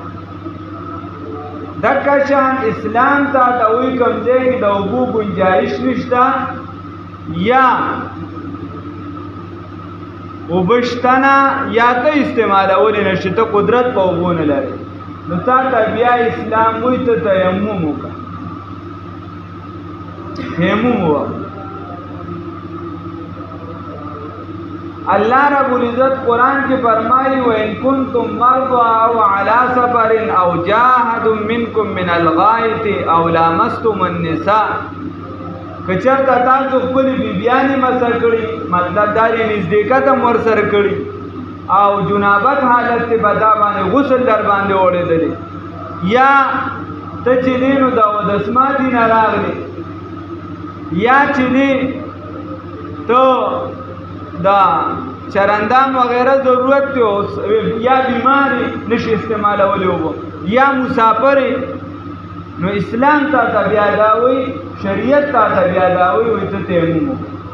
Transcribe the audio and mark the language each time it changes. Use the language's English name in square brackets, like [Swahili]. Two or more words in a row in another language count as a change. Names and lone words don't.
[Pashto] دکه شان اسلام ته ته وایي کوم ځای کې د اوبو ګنجایش نشته یا اوبه شته نه یا ته استعمالولی نه شي ته قدرت په اوبو نه لرې نو تا ته بیا اسلام وایي ته تیمم وکړه تیمم وکړه اللہ رب العزت قرآن کی فرمائی [Arabic] وَإِن كُنتُم مَّرْضَىٰ أَوْ عَلَىٰ سَفَرٍ أَوْ جَاءَ أَحَدٌ مِّنكُم مِّنَ الْغَائِطِ أَوْ لَامَسْتُمُ النِّسَاءَ [Pashto] که چېرته تاسو خپلې بیبیانې مسه کړي مطلب دا دی نزدېکت هم ورسره کړي او جنابت حالت کې به دا باندې غسل در باندې اورېدلی یا ته چې دی نو د اودسماتي نه راغلې یا چې دی ته دا چرندام وغیرہ ضرورت ته یا بیماری نشي استعمالولی وبو یا مسافر نو اسلام تا بیا دا وایي شریعت تا بیا دا وایي ته تیمم وکړه